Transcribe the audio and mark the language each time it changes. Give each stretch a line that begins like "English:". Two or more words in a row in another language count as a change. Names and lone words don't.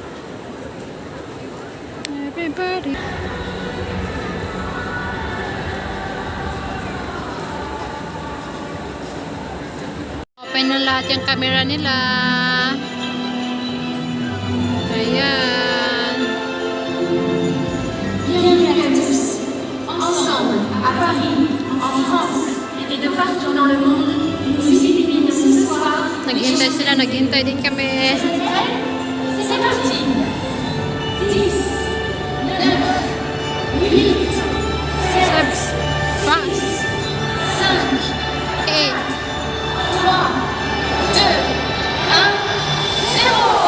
English: Everybody.
Filipino: lahat yung camera nila. Ayan.
French: Ensemble, à Paris, en France et de partout dans le monde, nous illuminons ce soir.
Filipino: Naghintay sila, naghintay din kami.
French: C'est parti. 10, 9, 8, 7, 6, 5, 8. 3, 2, 1, 0.